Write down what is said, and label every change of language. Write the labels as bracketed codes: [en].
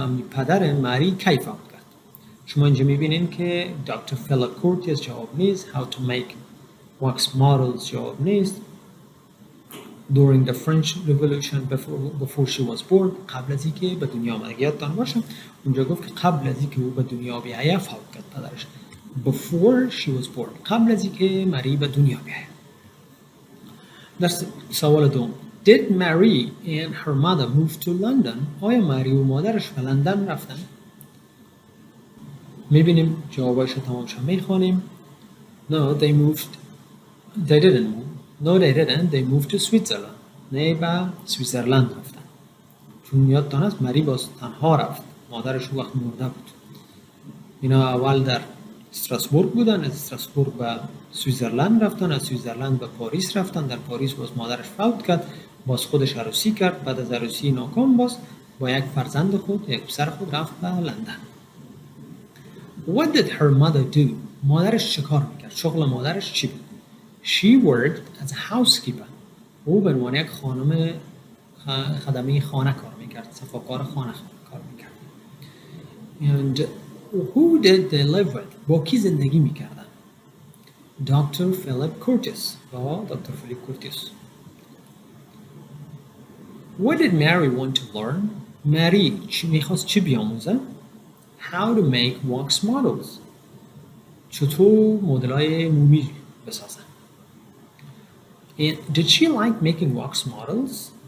[fa] پدر ماری کی فوت کرد؟ شما اینجا میبینین که دکتر فیلیپ کورتیس جواب نیست. [en] How to make wax models جواب نیست. During the French Revolution before she was born قبل از اینکه به دنیا آمد. [fa] یادتان باشه اونجا گفت که قبل از اینکه او به دنیا بیاید فوت کرد پدرش. Before she was born قبل از اینکه ماری به دنیا بیاید. [en] در سوال دوم Did Mary and her mother move to London? [fa] آیا ماری و مادرش به لندن رفتن؟ میبینیم جوابش رو تمام شد میخوانیم. [en] No, they didn't move. No, they didn't. They moved to Switzerland. [fa] نه به سویزرلند رفتن. چون یادتان هست مری باز تنها رفت. مادرش وقت مرده بود. اینا اول در استراسبورگ بودن، از استراسبورگ به سویزرلند رفتن، از سویزرلند به پاریس رفتن، در پاریس باز مادرش فوت کرد، باز خودش عروسی کرد، بعد از عروسی ناکام باز با یک فرزند خود، یک پسر خود رفت به لندن. [en] What did her mother do? [fa] مادرش چه کار میکرد؟ شغل مادرش چی بود؟ She worked as a housekeeper. او به عنوان یک خانم خدمه خانه کار میکرد، صفاکار خانه کار میکرد. [en] And who did they live with? [fa] با کی زندگی میکردن؟ دکتر فیلیپ کورتیس. با دکتر فیلیپ کورتیس. [en] What did Mary want to learn? Mary میخواست چی بیاموزه؟ How to make wax models. [fa] چطور مدل‌های مومی بسازن. [en] Did she like making wax models?